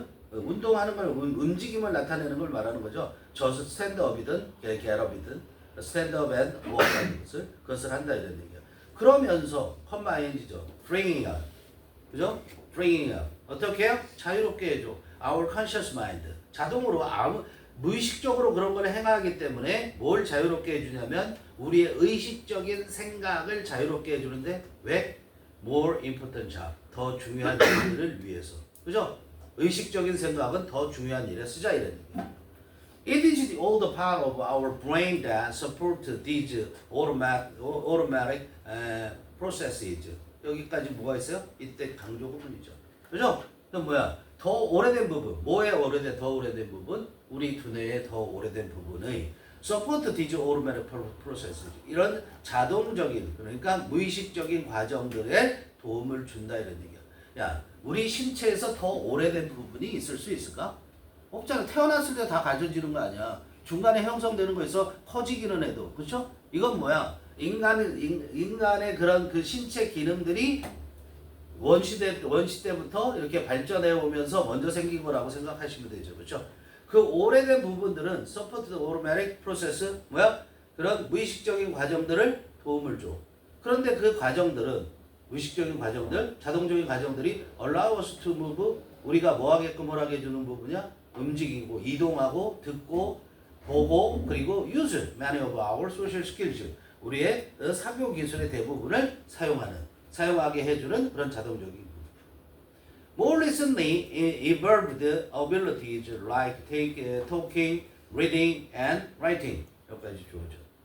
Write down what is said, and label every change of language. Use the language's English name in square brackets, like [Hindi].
[Korean] 운동하는 걸 움직임을 나타내는 걸 말하는 거죠. [English] just stand up이든 get up이든 stand up and walk [Korean] 하는 것을 그것을 한다 이런 얘기야. 그러면서 컴마인지죠. [English] freeing up. [Korean] 그죠? freeing up. 어떻게 해요? 자유롭게 해줘. [English] our conscious mind. [Korean] 자동으로 무의식적으로 그런 걸 행하기 때문에 뭘 자유롭게 해주냐면 우리의 의식적인 생각을 자유롭게 해주는데 왜? [English] more important job. [Korean] 더 중요한 일을 위해서. 그죠? 의식적인 생각은 더 중요한 일에 쓰자 이런 얘기예요. [English] It is all the part of our brain that support these automatic processes. [Korean] 여기까지 뭐가 있어요? 이때 강조 부분이죠. 그죠? 그럼 뭐야? 더 오래된 부분. 뭐에 더 오래된 부분? 우리 두뇌의 더 오래된 부분의 [English] support these automatic processes. [Korean] 이런 자동적인 그러니까 무의식적인 과정들에 도움을 준다 이런 얘기야. 야, 우리 신체에서 더 오래된 부분이 있을 수 있을까? 없잖아. 태어났을 때 다 가져지는 거 아니야. 중간에 형성되는 거 있어 커지기는 해도 그렇죠? 이건 뭐야? 인간의 그런 그 신체 기능들이 원시 때부터 이렇게 발전해 오면서 먼저 생긴 거라고 생각하시면 되죠. 그렇죠? 그 오래된 부분들은 [English] supported automatic process [Korean] 뭐야? 그런 무의식적인 과정들을 도움을 줘. 그런데 그 과정들은 무의식적인 과정들, 자동적인 과정들이 [English] allow us to move [Korean] 우리가 뭐 하게끔 뭐라게 해주는 부분이야? 움직이고 이동하고 듣고 보고 그리고 [English] use many of our social skills [Korean] 우리의 사교 기술의 대부분을 사용하게 해주는 그런 자동적인 부분. [English] More recently evolved abilities like talking, reading, and writing [Korean] 여기까지 주어져.